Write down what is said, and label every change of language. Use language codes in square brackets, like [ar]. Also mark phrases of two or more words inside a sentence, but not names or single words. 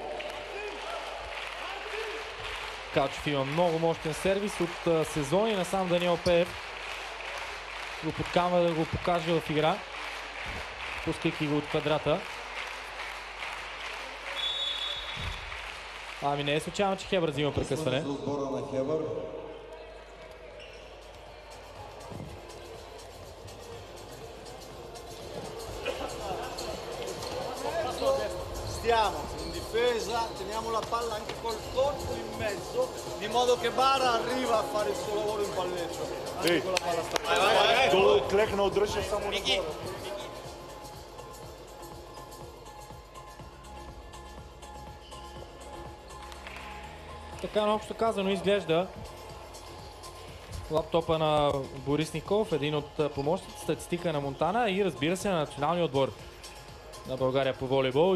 [bg] Калчев има много мощен сервис от сезони насам Даниел Пеев. Го подкамва да го покаже в игра, пускайки го от квадрата. Ами не е случайно, че Хебър взима прекъсване. [it] Stiamo in difesa, teniamo la palla anche col corpo in mezzo, di modo che Bara arriva a fare il suo lavoro in palleggio. Anche con la palla staccata. [bg] Долу клекна, удръжа само нагоре. Така наобщо казано изглежда лаптопа на Борис Николов, един от помощните статистика на Монтана и разбира се на националния отбор на България по волейбол.